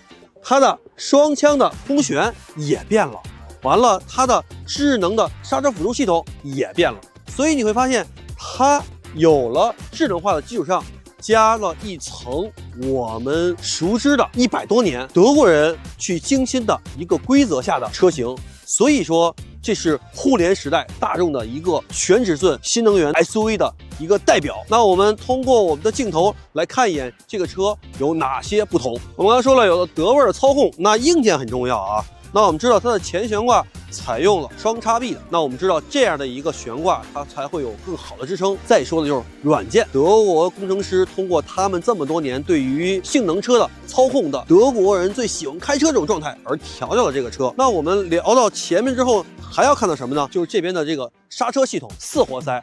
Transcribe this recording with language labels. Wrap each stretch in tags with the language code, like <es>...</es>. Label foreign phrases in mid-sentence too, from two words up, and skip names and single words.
<zh>它的雙腔的風旋也變了，完了，它的智能的剎車輔助系統也變了，所以你會發現，它有了智能化的基礎上，加了一層我們熟知的100多年德國人去精心的一個規則下的車型，所以說這是互聯時代大眾的一個全尺寸新能源 SUV 的一個代表。那我們通過我們的鏡頭來看一眼这個車有哪些不同。我們剛才說了，有了德味的操控，那硬件很重要啊。那我們知道它的前悬掛採用了雙叉臂的，那我們知道這樣的一個懸掛它才會有更好的支撐。再說的就是軟件，德國工程師通過他們這麼多年對於性能車的操控的德國人最喜歡開車這種狀態而調教了這個車。那我們聊到前面之後，還要看到什麼呢？就是這邊的這個剎車系統4活塞。</zh>